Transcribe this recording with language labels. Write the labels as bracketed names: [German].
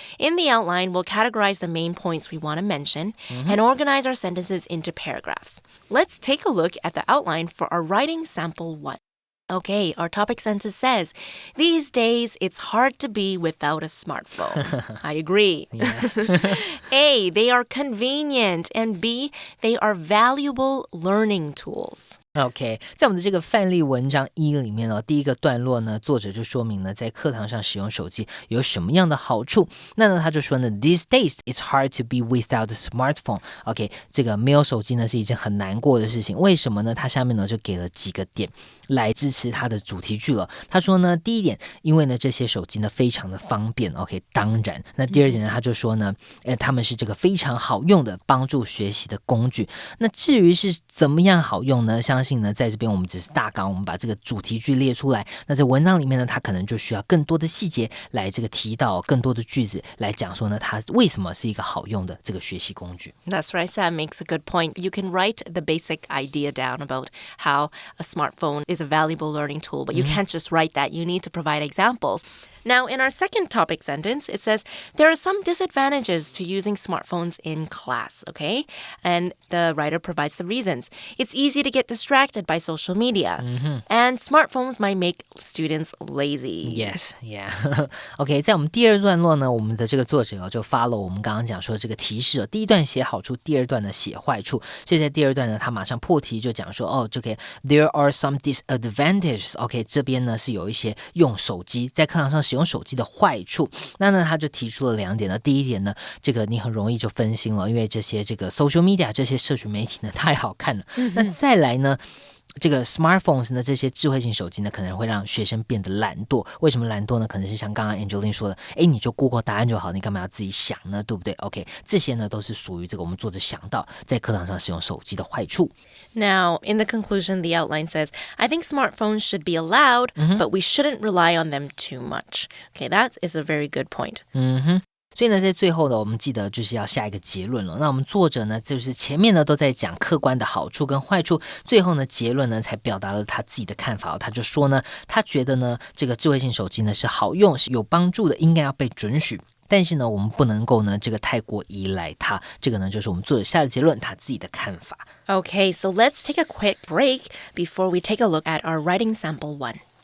[English] In the outline, we'll categorize the main points we want to mention and organize our sentences into paragraphs. Let's take a look at the outline for our writing sample 1. Okay, our topic sentence says, these days it's hard to be without a smartphone. I agree. A, they are convenient. And B, they are valuable learning tools. [Chinese] OK， 在我们的这个范例文章1里面第一个段落呢，作者就说明呢，在课堂上使用手机有什么样的好处。那呢，他就说呢 ， [English] These days it's hard to be without a smartphone。 [Chinese] OK， 这个没有手机呢是一件很难过的事情。为什么呢？他下面呢就给了几个点来支持他的主题句了。他说呢，第一点，因为呢这些手机呢非常的方便。 OK， 当然。那第二点呢，他就说呢，他们是这个非常好用的帮助学习的工具。那至于是怎么样好用呢？相信呢，在这边我们只是大纲，我们把这个主题句列出来。那在文章里面呢，它可能就需要更多的细节来这个提到更多的句子来讲说呢，它为什么是一个好用的这个学习工具。 [English] That's right, Sam makes a good point. You can write the basic idea down about how a smartphone is a valuable learning tool, but you can't just write that. You need to provide examples. Now, in our second topic sentence, it says, there are some disadvantages to using smartphones in class, okay? And the writer provides the reasons. It's easy to get distracted by social media. And smartphones might make students lazy. Yes, yeah. [Chinese] OK， 在我们第二段落呢，我们的这个作者就follow我们刚刚讲说这个提示第一段写好处，第二段呢写坏处。所以在第二段呢，他马上破题就讲说就可以 [English] There are some disadvantages. [Chinese] OK， 这边呢是有一些用手机在课堂上使用手机的坏处。那呢他就提出了2点呢。第一点呢，这个你很容易就分心了，因为这个 social media 这些社群媒体呢太好看了。那再来呢，这个 smartphones 呢，这些智慧型手机呢，可能会让学生变得懒惰。为什么懒惰呢？可能是像刚刚 Angeline 说的，你就 Google 答案就好，你干嘛要自己想呢？对不对 ？OK， 这些呢都是属于这个我们作者想到在课堂上使用手机的坏处。 [English] Now, in the conclusion, the outline says, I think smartphones should be allowed, but we shouldn't rely on them too much. Okay, that is a very good point. [Chinese] 所以呢，在最后呢，我们记得就是要下一个结论了。那我们作者呢，就是前面呢都在讲客观的好处跟坏处，最后呢结论呢才表达了他自己的看法。他就说呢，他觉得呢，这个智慧型手机呢是好用、是有帮助的，应该要被准许。但是呢，我们不能够呢这个太过依赖它。这个呢就是我们作者下的结论，他自己的看法。 [English] Okay, so let's take a quick break before we take a look at our writing sample 1.